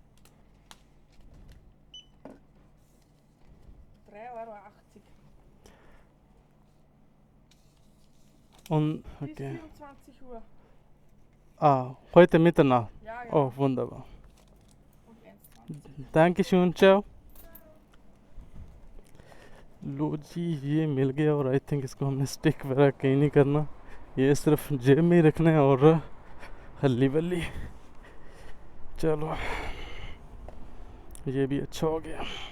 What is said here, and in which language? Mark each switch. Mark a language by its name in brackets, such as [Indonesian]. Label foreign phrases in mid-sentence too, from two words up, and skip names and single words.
[German] 3,80 €. Und Bis okay. 24 Uhr. Heute Mitternacht. Ja, genau. Oh, wunderbar. Und 1,20. Dankeschön, ciao. [Hindi] लो जी, ये मिल गया और [English] I think [Hindi] इसको हमने स्टिक वगैरह कहीं नहीं करना, ये सिर्फ जेब में ही रखना है और हल्ली बल्ली। चलो ये भी अच्छा हो गया।